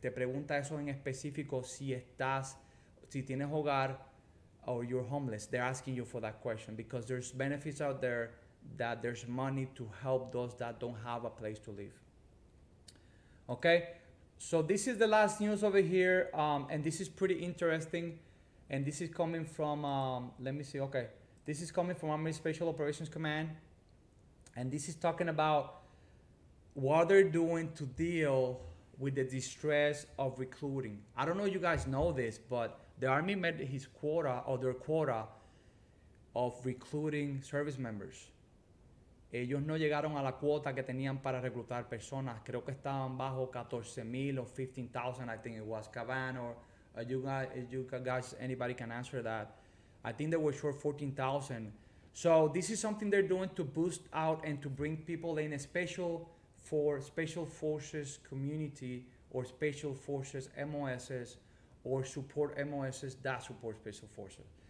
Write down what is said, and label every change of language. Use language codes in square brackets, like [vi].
[es] Te pregunta eso en específico si tienes hogar [en] or you're homeless. They're asking you for that question because there's benefits out there that there's money to help those that don't have a place to live. Okay, so this is the last news over here, and this is pretty interesting. And this is coming from, let me see, okay. This is coming from Army Special Operations Command. And this is talking about what they're doing to deal with the distress of recruiting. I don't know if you guys know this, but the Army met his quota or their quota of recruiting service members. [es] Ellos no llegaron a la cuota que tenían para reclutar personas. Creo que estaban bajo 14,000 or 15,000, [en] I think it was. Cavan or you guys, anybody can answer that. I think they were short 14,000. So this is something they're doing to boost out and to bring people in, for special forces community or special forces MOSs or support MOSs that support special forces.